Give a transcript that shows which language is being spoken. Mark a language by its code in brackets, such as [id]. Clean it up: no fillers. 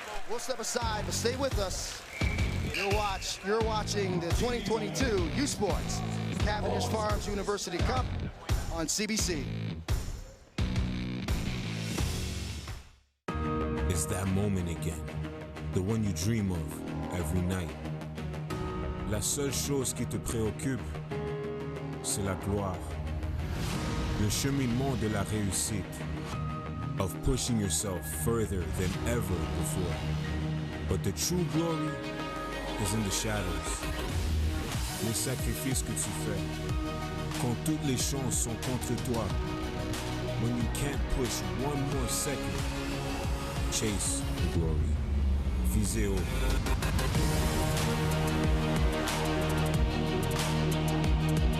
[en] We'll step aside, but stay with us. You're watching the 2022 U Sports Cavendish Farms University Cup on CBC. It's that moment again, the one you dream of every night. [fr] La seule chose qui te préoccupe, c'est la gloire. Le cheminement de la réussite, [en] of pushing yourself further than ever before. But the true glory is in the shadows. [fr] Les sacrifices que tu fais, quand toutes les chances sont contre toi. [en] When you can't push one more second, chase the glory. [fr] Visez haut.